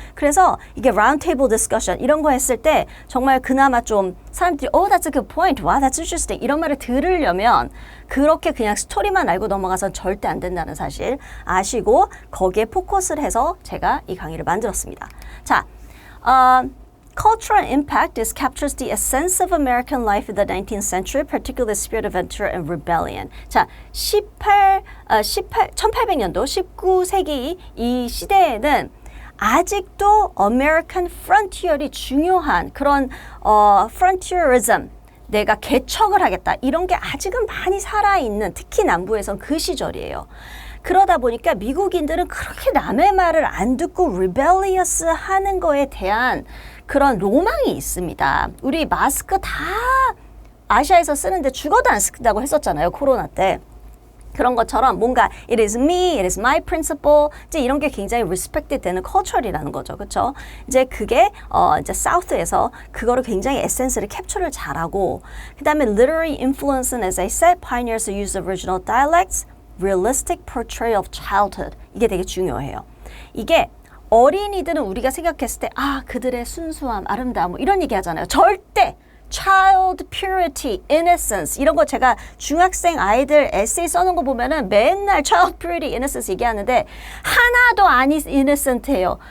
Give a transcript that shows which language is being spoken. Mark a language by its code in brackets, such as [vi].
[ko] 그래서 이게 라운드 테이블 디스커션 이런 거 했을 때 정말 그나마 좀 사람들이 [en] that's a good point, wow, that's interesting [ko] 이런 말을 들으려면 그렇게 그냥 스토리만 알고 넘어가선 절대 안 된다는 사실 아시고 거기에 포커스를 해서 제가 이 강의를 만들었습니다. 자, [en] Cultural impact is captures the essence of American life in the 19th century, particularly the spirit of adventure and rebellion. [ko] 자, 1800년도, 19세기 이 시대에는 아직도 American frontier이 중요한 그런 frontierism, 내가 개척을 하겠다 이런 게 아직은 많이 살아있는 특히 남부에선 그 시절이에요. 그러다 보니까 미국인들은 그렇게 남의 말을 안 듣고 rebellious 하는 거에 대한 그런 로망이 있습니다. 우리 마스크 다 아시아에서 쓰는데 죽어도 안 쓴다고 했었잖아요. 코로나 때. 그런 것처럼 뭔가 [en] it is me, it is my principle [ko] 이제 이런 게 굉장히 respected 되는 culture이라는 거죠. 그렇죠? 이제 그게 이제 South에서 그거를 굉장히 에센스를 캡처를 잘하고 그다음에 literary influence는 [en] as I said, pioneers who use original dialects, realistic portrayal of childhood [ko] 이게 되게 중요해요. 이게 어린이들은 우리가 생각했을 때 그들의 순수함, 아름다움 뭐 이런 얘기 하잖아요. 절대 child purity, innocence 이런 거 제가 중학생 아이들 에세이 써놓은 거 보면은 맨날 child purity, innocence 얘기하는데 하나도 안 innocent해요.